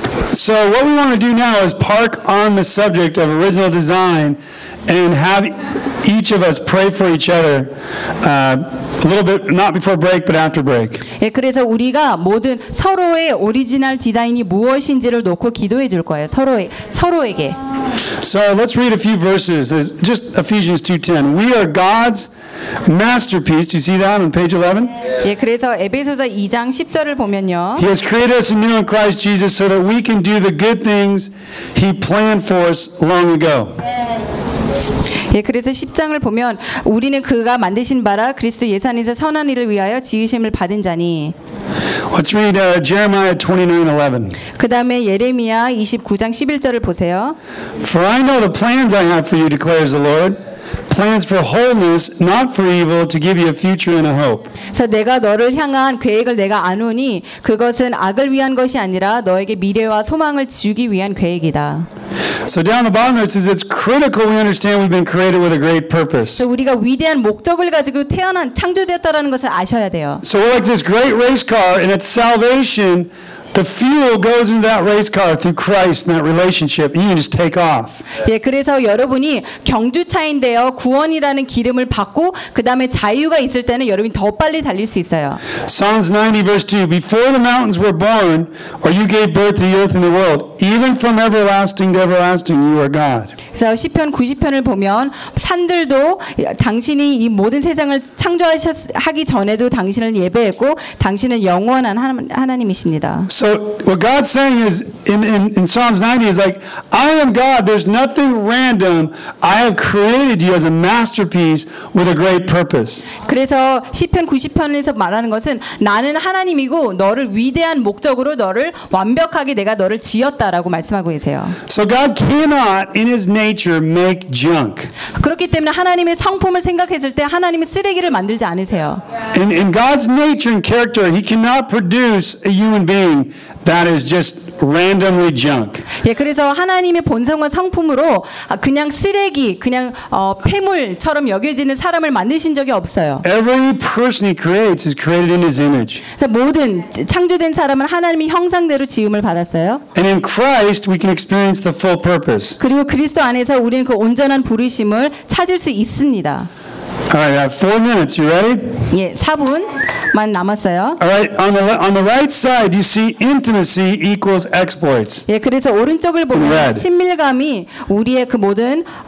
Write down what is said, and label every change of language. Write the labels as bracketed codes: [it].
[en] So what we want to do now is park on the subject of original design and have each of us pray for each other a little bit not before break but after break. [ko] 예, 그래서 우리가 모든 서로의 오리지널 디자인이 무엇인지를 놓고 기도해 줄 거예요. 서로에게. [en] So let's read a few verses. It's just Ephesians 2:10. We are God's masterpiece. Do you see that on page 11? [ko] 예, 그래서 에베소서 2장 10절을 보면요. [en] He has created us anew in Christ Jesus so that we can do the good things he planned for us long ago. [ko] 예, 그래서 10장을 보면 우리는 그가 만드신 바라 그리스도 예수 안에서 선한 일을 위하여 지으심을 받은 자니. [en] Let's read Jeremiah 29:11. [ko] 그다음에 예레미야 29장 11절을 보세요. [en] For I know the plans I have for you, declares the Lord. Plans for wholeness, not for evil, to give you a future and a hope. [ko] 그래서 내가 너를 향한 계획을 내가 아노니 그것은 악을 위한 것이 아니라 너에게 미래와 소망을 주기 위한 계획이다. [en] So down the bottom it says it's critical we understand we've been created with a great purpose. [ko] 우리가 위대한 목적을 가지고 태어난 창조되었다라는 것을 아셔야 돼요. [en] So we're like this great race car and its salvation. The fuel goes into that race car through Christ in that relationship. You can just take off. [ko] 예, 그래서 여러분이 경주차인데요. 구원이라는 기름을 받고 그다음에 자유가 있을 때는 여러분이 더 빨리 달릴 수 있어요. [en] Psalms 90:2 Before the mountains were born or you gave birth to the earth and the world even from everlasting to everlasting you are God. [ko] 그래서 시편 90편을 보면 산들도 당신이 이 모든 세상을 창조하기 전에도 당신을 예배했고 당신은 영원한 하나님이십니다. [en] So what God's saying is in Psalms 90 is like I am God. There's nothing random. I have created you as a masterpiece with a great purpose. [ko] 그래서 시편 90편에서 말하는 것은 나는 하나님이고 너를 위대한 목적으로 너를 완벽하게 내가 너를 지었다라고 말씀하고 계세요. [en] So God cannot in His nature make junk. [ko] 그렇기 때문에 하나님의 성품을 생각했을 때 하나님은 쓰레기를 만들지 않으세요. [en] In God's nature and character, He cannot produce a human being. That is just randomly junk. [ko] 예, 그래서 하나님의 본성과 성품으로 그냥 쓰레기, 그냥 폐물처럼 여겨지는 사람을 만드신 적이 없어요. [en] Every person he creates is created in his image. [ko] 그래서 모든 창조된 사람은 하나님의 형상대로 지음을 받았어요. [en] And in Christ we can experience the full purpose. [ko] 그리고 그리스도 안에서 우리는 그 온전한 부르심을 찾을 수 있습니다. [en] All right, I have 4 minutes. You ready? [ko] 예, 4분만 남았어요. [en] All right, on the right side, you see intimacy equals exploits. [ko] 예, 그래서 오른쪽을 보면 친밀감이 우리의 그 모든